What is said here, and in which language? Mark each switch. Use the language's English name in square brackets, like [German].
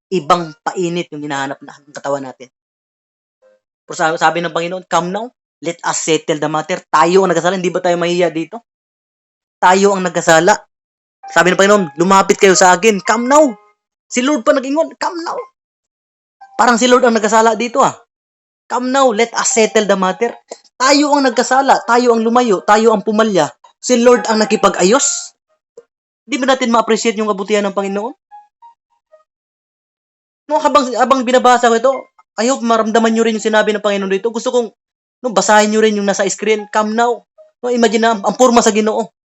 [Filipino] Ibang painit yung hinahanap ng katawan natin. Pero sabi ng Panginoon, [English] come now, let us settle the matter. [Filipino] Tayo ang nagkasala, hindi ba tayo mahiya dito? Tayo ang nagkasala. Sabi ng Panginoon, lumapit kayo sa akin, come now. Si Lord pa nag-ingon, come now. Parang si Lord ang nagkasala dito ah. [English] Come now, let us settle the matter. [Filipino] Tayo ang nagkasala, tayo ang lumayo, tayo ang pumalya. Si Lord ang nakipag-ayos. Hindi ba natin ma-appreciate yung kabutihan ng Panginoon? No, habang binabasa ko ito, [English] I hope [Filipino] maramdaman nyo rin yung sinabi ng Panginoon dito. Gusto kong basahin nyo rin yung nasa screen. Come now. No, imagine na, [Cebuano] ang purma sa Ginoo.